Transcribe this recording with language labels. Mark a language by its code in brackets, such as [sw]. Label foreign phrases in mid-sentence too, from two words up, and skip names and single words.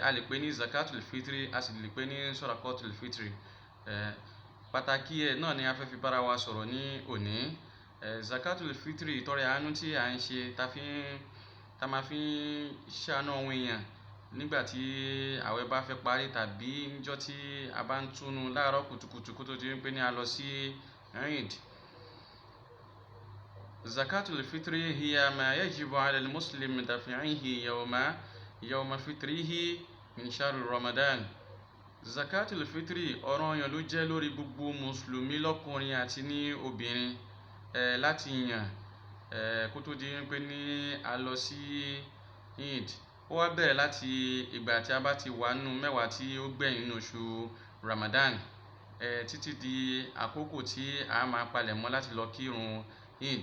[yo] a lè pè ní [ar] زكاة الفطر [yo] a sì lè pè ní sọ̀ràkọ́tul fitri pàtàkì ẹ̀ náà ni a fẹ́ fi bára wa sọ̀rọ̀ ní òní [ar] زكاة الفطر [yo] ìtọrẹ àánú tí a ń ṣe ta máa fi ń ṣàánú àwọn èèyàn nígbà tí àwẹ̀ bá fẹ́ parí tàbí níjọ́ tí a bá ń túnu láàárọ̀ kùtùkùtù kó tó di pé ní a lọ sí Eid. [ar] زكاة الفطر هي ما يجب على المسلم دفعه يوم فطره من شهر رمضان. زكاة الفطر [yo] ọ̀ranyàn ló jẹ́ lórí gbogbo mùsùlùmí lọ́kùnrin àti ní obìnrin láti yàn kó tó di pé ní a lọ sí Eid. Ó wá bẹ̀rẹ̀ láti ìgbà tí a bá ti wà nínú mẹ́wàá tí ó gbẹ̀yìn nínú oṣù Ramadan títí di àkókò tí a máa palẹ̀mọ́ láti lọ kírun Eid.